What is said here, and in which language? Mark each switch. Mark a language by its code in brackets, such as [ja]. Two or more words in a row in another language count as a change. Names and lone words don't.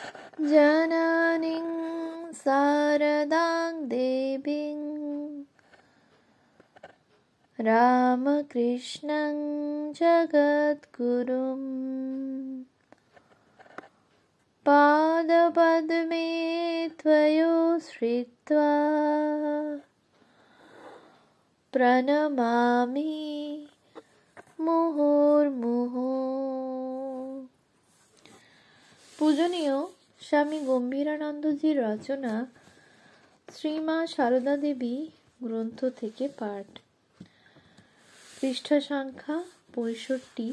[sa] जननीं शारदां देवीं रामकृष्णं जगद्गुरुं पादपद्मे त्वयोश्रित्वा प्रणमामि মুহুর্মুহু। [bn] পূজনীয় স্বামী গম্ভীরানন্দজির রচনা শ্রীমা সারদা দেবী গ্রন্থ থেকে পাঠ। পৃষ্ঠা সংখ্যা 65।